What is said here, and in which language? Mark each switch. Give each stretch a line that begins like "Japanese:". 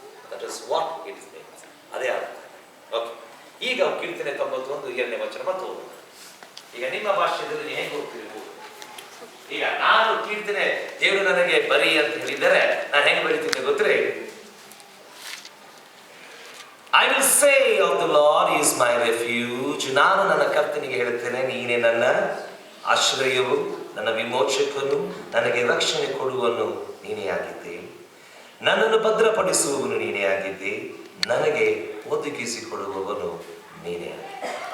English: That is what it is means.
Kannada: ಅದೇ ಅರ್ಥ. Okay, ಈಗ ಕೀರ್ತನೆ 91 2ನೇ ವಚನ ಮತ್ತು ಓದೋಣ. ಈಗ ನಿಮ್ಮ ಭಾಷೆಯಲ್ಲಿ ನೀವು ಹೇಗೆ ಹೋಗ್ತೀರಿ? ಈಗ ನಾನು ಕೀರ್ತನೆ ದೇವರು ನನಗೆ ಬರಿ ಅಂತ ಹೇಳಿದರೆ ನಾನು ಹೆಂಗೆ ಬರೀತಿದ್ದೆ ಗೊತ್ತೇ?
English: I will say of the Lord is my refuge.
Kannada: ನಾನು ನನ್ನ ಕರ್ತನಿಗೆ ಹೇಳುತ್ತೇನೆ, ನೀನೇ ನನ್ನ ಆಶ್ರಯವು, ನನ್ನ ವಿಮೋಚಕನು, ನನಗೆ ರಕ್ಷಣೆ ಕೊಡುವನು ನೀನೇ ಆಗಿದ್ದೆ. ನನ್ನನ್ನು ಭದ್ರಪಡಿಸುವವನು ನೀನೇ ಆಗಿದ್ದೆ, ನನಗೆ ಒದಗಿಸಿಕೊಡುವವನು ನೀನೇ ಆಗಿದ್ದೆ.